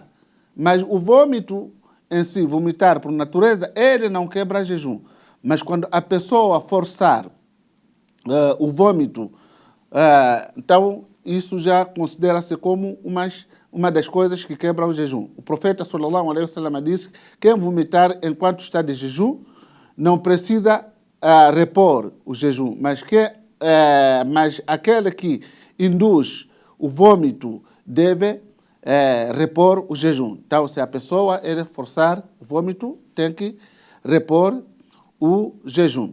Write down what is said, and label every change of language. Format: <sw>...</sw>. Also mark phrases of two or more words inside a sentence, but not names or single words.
<pt>Mas o vômito em si, vomitar por natureza, ele não quebra jejum. Mas quando a pessoa forçar o vômito, então isso já considera-se como uma das coisas que quebra o jejum. O profeta</pt> <ar>صلى الله عليه وسلم</ar> <pt>disse que quem vomitar enquanto está de jejum não precisa repor o jejum, mas aquele que induz o vômito deve repor o jejum. Então, se a pessoa ele forçar o vômito, tem que repor o jejum.</pt>